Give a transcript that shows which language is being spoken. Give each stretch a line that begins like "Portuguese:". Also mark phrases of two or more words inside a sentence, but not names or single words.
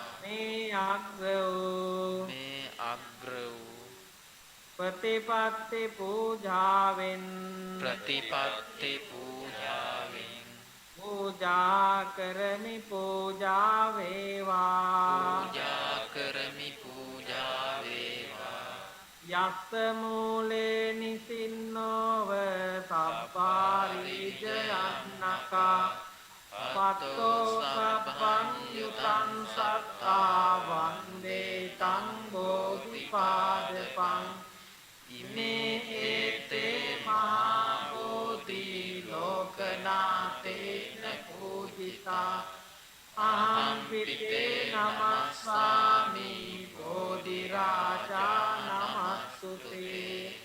Sinhala: මේ අග්‍ර වූ ප්‍රතිපත්ති පූජාවෙන් පූජා කරමි පූජා වේවා
Pali: යස්ස මූලේ නිසින්නෝව සබ්බාරිජයන්නකා පත්තෝ සබ්බං යුතං සත්තා වන්දේ තං බෝධිපාදපං ඉමේ ඒතේ මහා බෝධි ලෝකනාතේන පූජිතා අහං පිතේ නමස්සාමි බෝධි රාජා නමස්සුතේ